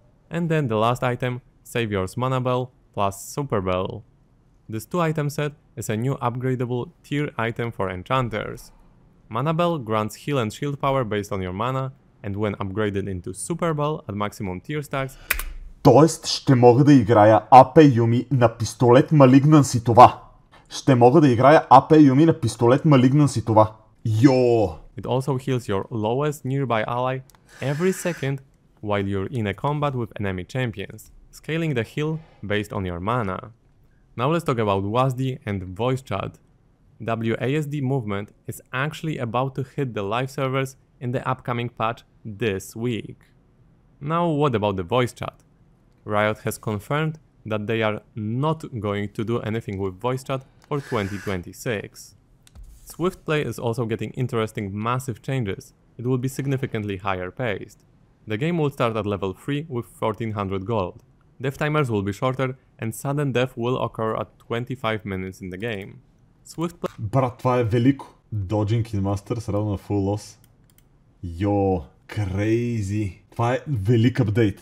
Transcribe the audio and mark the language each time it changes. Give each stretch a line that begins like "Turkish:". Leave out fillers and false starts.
English: And then the last item, Savior's Mana Bell plus Super Bell. This 2-item set is a new upgradable tier item for enchanters. Mana Bell grants heal and shield power based on your mana, and when upgraded into Super Bell at maximum tier stacks...
Bulgarian: Тоест ще мога да играя АП Юми на пистолет Malignancy това. Ще мога да играя АП Юми на пистолет Malignancy това. Йо!
English: It also heals your lowest nearby ally every second while you're in a combat with enemy champions, scaling the heal based on your mana. Now let's talk about WASD and voice chat. WASD movement is actually about to hit the live servers in the upcoming patch this week. Now what about the voice chat? Riot has confirmed that they are not going to do anything with voice chat for 2026. Swift play is also getting interesting massive changes. It will be significantly higher paced. The game will start at level 3 with 1400 gold. Death timers will be shorter and sudden death will occur at 25 minutes in the game. Swift play...
Bulgarian: Брат, това е велико.
English: Dodging in Masters
Bulgarian: равно на
English: full loss.
Bulgarian: Йо, crazy. Това е велик апдейт.